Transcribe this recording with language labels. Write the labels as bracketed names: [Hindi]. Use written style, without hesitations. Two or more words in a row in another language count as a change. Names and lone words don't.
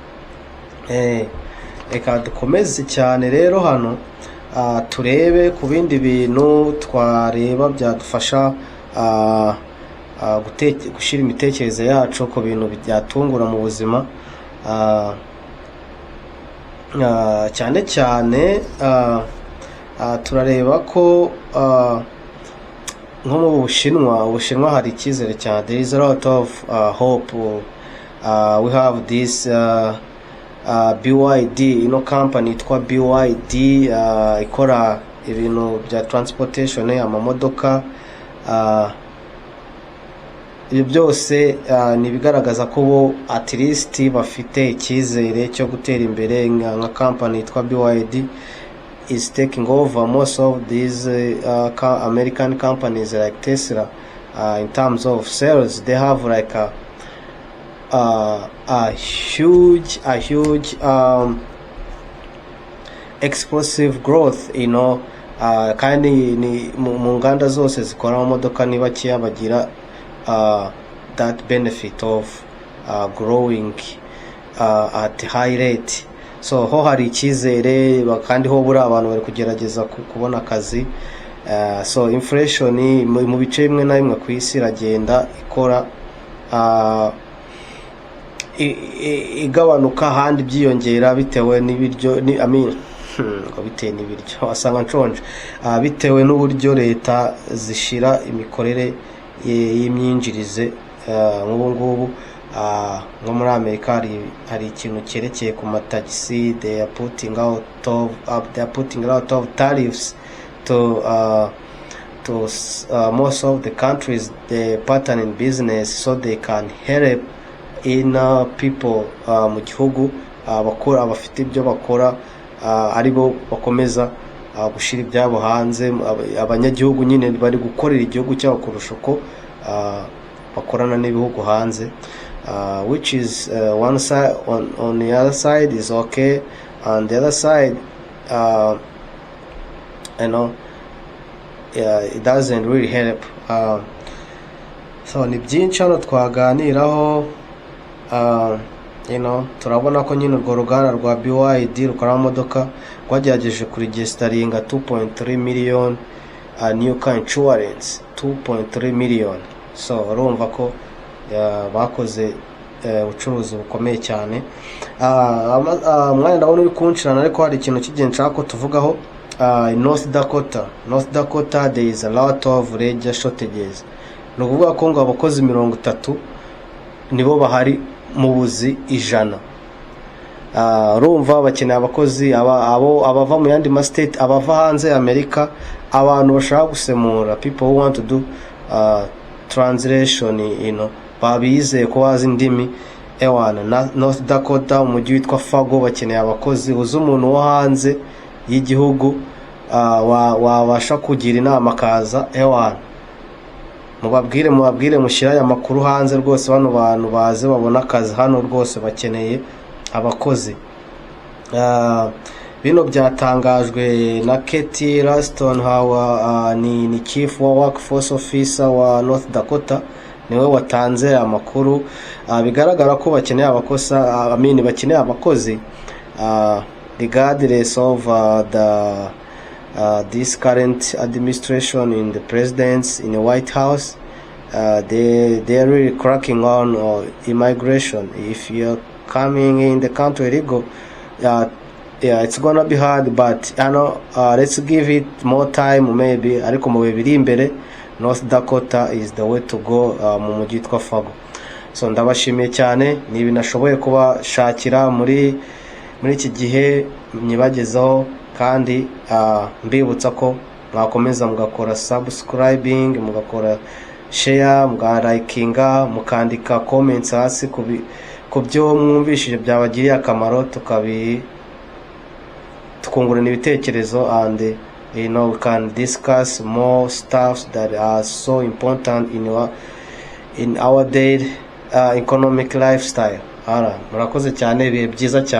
[Kinyarwanda] Reka dukomeze cyane rero hano, turebe ku bindi bintu twareba byadufasha gushyira imitekerereze yacu ku bintu byatungura mu buzima. Cyane turareba ko nko mu Bushinwa hari icyizere cyane. [English] There is a lot of hope. We have this BYD, company [Kinyarwanda] yitwa BYD, ikora ibintu bya transportation, amamodoka. Ibyo byose ni bigaragaza ko bo [English] at least [Kinyarwanda] bafite icyizere cyo gutera imbere. Nka company yitwa BYD [English] is taking over most of these American companies like Tesla. In terms of sales, they have like a huge explosive growth, [Kinyarwanda] kandi ni mu nganda zose zikora amamodoka ni bakiya bagira [English] that benefit of growing at high rate. [Kinyarwanda] So ho hari icyizere, kandi ho buri abantu bari kugerageza kubona akazi. [English] So inflation [Kinyarwanda] mu bice bimwe na bimwe ku isi iragenda ikora igabanuka, ahandi byiyongera bitewe n'ibiryo bitewe n'ibiryo asanga nshonje, bitewe n'uburyo leta zishira imikorere y'imyinjirize. Nk'ubu ngubu nko muri Amerika hari ikintu cyerekeye ku matagisi. [English] They are putting out of tariffs to most of the countries, the pattern in business, so they can help in people [Kinyarwanda] mu gihugu bakora, abafite ibyo bakora, aribo bakomeza gushira ibyabo hanze. Abanyagihugu nyine bari gukorera igihugu cyabo kurusha uko bakorana n'ibihugu hanze, [English] which is one side. On the other side is okay, on the other side it doesn't really help. [Kinyarwanda] So ni byinshi hano twaganiraho. Turabona ko nyine urwo ruganda rwa BYD rukora amamodoka rwagerageje kuregistaringa 2.3 [English] million new car insurance. [Kinyarwanda] 2.3 million. So urumva ko bakoze ubucuruzi bukomeye cyane. Mwanya ndabona uri kunshirana, ariko hari ikintu cy'ingenzi nshaka ko tuvugaho. [English] North Dakota there is a lot of labor shortages. [Kinyarwanda] Ni ukuvuga ko ngo abakozi 30 nibo bahari mu buzi 100. urumva bakeneye abakozi abava mu yandi ma state, abava hanze ya Amerika, abantu bashaka gusemura, [English] people who want to do translation, [Kinyarwanda] babizeye ko bazi indimi. Ewana North Dakota umujyi witwa Fargo bakeneye abakozi, uzi umuntu wo hanze y'igihugu wabasha kugira inama kaza. Ewana mubabwire mushyira aya makuru hanze rwose, bano bantu baze babona akazi hano rwose bakeneye abakozi. Bino byatangajwe na Katie Raston Hawa, ni chief wa [English] workforce officer [Kinyarwanda] wa North Dakota, niwe watanze amakuru. Bigaragara ko bakeneye bakeneye abakozi [English] regardless of this current administration in the presidents in the White House. They're really cracking on immigration. If you're coming in the country illegal, it's gonna be hard, but let's give it more time maybe. [Kinyarwanda] Ariko mu bibiri imbere North Dakota [English] is the way to go [Kinyarwanda] mu mujyi witwa Fargo. So ndabashimiye cyane, nibi nashoboye kubashakira muri iki gihe nyibagezaho, kandi mbibutsa ko mwakomeza mugakora subscribing, mugakora share, mugalikinga, mukandika comments hasi ku byo mwumvishije byabagiriye akamaro, tukungurana ibitekerezo, [English] and we can discuss more stuff that are so important in our daily economic lifestyle. [Kinyarwanda] Murakoze cyane, ibihe byiza cyane.